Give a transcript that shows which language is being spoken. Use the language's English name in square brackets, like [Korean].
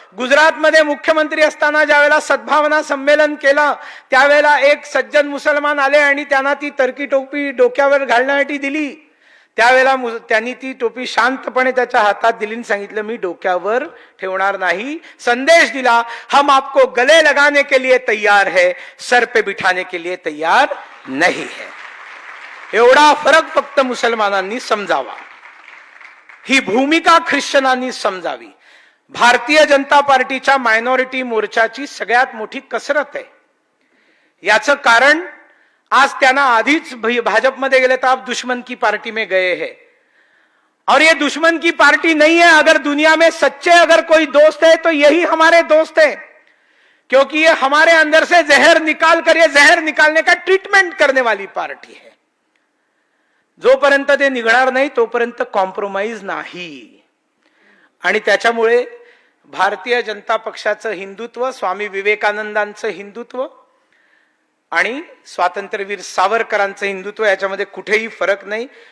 [Marathi] गुजरातमध्ये मुख्यमंत्री असताना ज्यावेळेला सद्भावना संमेलन केलं, त्यावेळेला एक सज्जन मुसलमान आले आणि त्यांना ती टर्की टोपी डोक्यावर घालण्यासाठी दिली. त्यावेळेला त्यांनी ती टोपी शांतपणे त्याच्या हातात दिली आणि सांगितलं, मी डोक्यावर ठेवणार नाही. संदेश दिला, [Hindi] हम आपको गले लगाने के लिए तैयार है, सर पे बिठाने के लिए तैयार नहीं है. [Marathi] एवढा फरक फक्त मुसलमानांनी समजावा. ही भूमिका ख्रिश्चनांनी समजावी. भारतीय जनता पार्टीच्या मायनॉरिटी मोर्चाची सगळ्यात मोठी कसरत आहे. याचं कारण आज त्यांना आधीच भाजपमध्ये गेले तर [Hindi] आप दुश्मन की पार्टी में गए हैं. और ये दुश्मन की पार्टी नहीं है. अगर दुनिया में सच्चे अगर कोई दोस्त है तो यही हमारे दोस्त है, क्योंकि ये हमारे अंदर से जहर निकाल कर ये जहर निकालने का ट्रीटमेंट करने वाली पार्टी है. [Marathi] जोपर्यंत ते निघणार नाही तोपर्यंत कॉम्प्रोमाइज नाही. आणि त्याच्यामुळे भारतीय जनता पक्षाचं हिंदुत्व, स्वामी विवेकानंदांचं हिंदुत्व आणि स्वातंत्र्यवीर सावरकरांचं हिंदुत्व, याच्यामध्ये कुठेही फरक नाही.